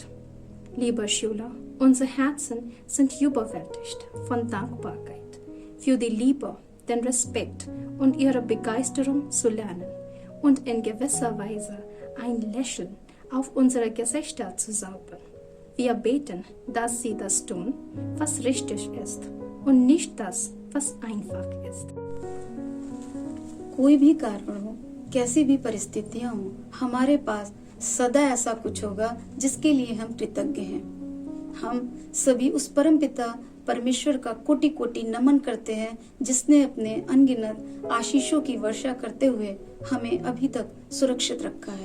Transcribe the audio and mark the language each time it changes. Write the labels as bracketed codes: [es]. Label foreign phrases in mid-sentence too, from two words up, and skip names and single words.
[de] Liebe Schüler, unsere Herzen sind überwältigt von Dankbarkeit für die Liebe, den Respekt und ihre Begeisterung zu lernen und in gewisser Weise ein Lächeln auf unsere Gesichter zu zaubern. Wir beten, dass Sie das tun, was richtig ist und nicht das, was einfach ist. [hi] कोई भी कारण हो, कैसी भी परिस्थितियां हो, हमारे पास सदा ऐसा कुछ होगा जिसके लिए हम कृतज्ञ हैं। हम सभी उस परम पिता परमेश्वर का कोटि कोटि नमन करते हैं जिसने अपने अनगिनत आशीषों की वर्षा करते हुए हमें अभी तक सुरक्षित रखा है।